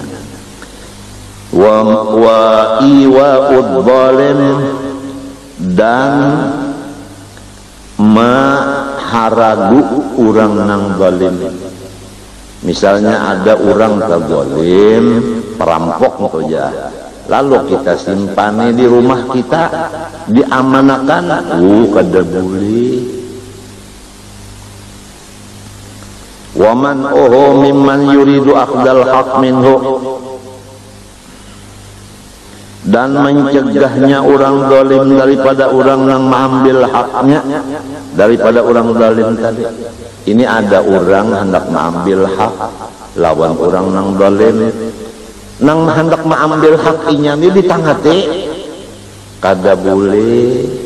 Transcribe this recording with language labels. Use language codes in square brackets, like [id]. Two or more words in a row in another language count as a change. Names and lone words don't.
[ar] وإيواء الظالم, [bjn] dan maharagu orang nang zalim. Misalnya ada orang zalim, perampok saja, lalu kita simpani di rumah kita, diamanakan, kada boleh. [ar] ومنع ممن يريد أخذ الحق منه, [id] dan mencegahnya orang zalim daripada orang yang mengambil haknya daripada orang zalim tadi. [bjn] Ini ada orang hendak mengambil hak lawan orang yang zalim, nang hendak mengambil hak inyami ditangati, kada boleh.